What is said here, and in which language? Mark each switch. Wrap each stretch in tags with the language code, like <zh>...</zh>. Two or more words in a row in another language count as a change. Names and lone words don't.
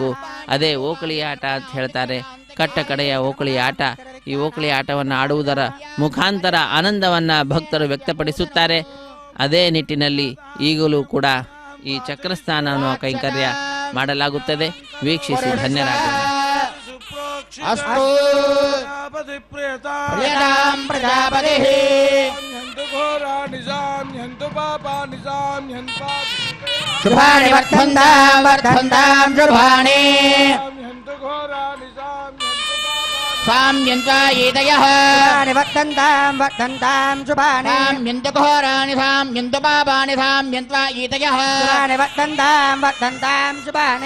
<kn>ಅದೇ ಓಕಳಿ ಆಟ ಅಂತ ಹೇಳ್ತಾರೆ. ಕಟ್ಟ ಕಡೆಯ ಓಕಳಿ ಆಟ. ಈ ಓಕಳಿ ಆಟವನ್ನು ಆಡುವುದರ ಮುಖಾಂತರ ಆನಂದವನ್ನು ಭಕ್ತರು ವ್ಯಕ್ತಪಡಿಸುತ್ತಾರೆ. ಅದೇ ನಿಟ್ಟಿನಲ್ಲಿ ಈಗಲೂ ಕೂಡ ಈ ಚಕ್ರಸ್ನಾನ ಅನ್ನುವ ಕೈಂಕರ್ಯ ಮಾಡಲಾಗುತ್ತದೆ. ವೀಕ್ಷಿಸಿ ಧನ್ಯರಾಗೋಣ.</kn> <sa>ಶುಭಾಣಿ ವರ್ಧಂತಾಂ ವರ್ಧಂತಾಂ ಶುಭಾಣಿ ಸಾಮ್ಯಂತ್ವಾಯೀತಯಃ ವರ್ಧಂತಾಂ ವರ್ಧಂತಾಂ ಶುಭಾಣಿ ಸಾಮ್ಯಂತಘೋರಾಣಿ ಸಾಮ್ಯಂತು ಪಾಪಾನಿ ಸಾಮ್ಯಂತ್ವಾಯೀತಯಃ ವರ್ಧಂತಾಂ ವರ್ಧಂತಾಂ ಶುಭಾಣಿ</sa>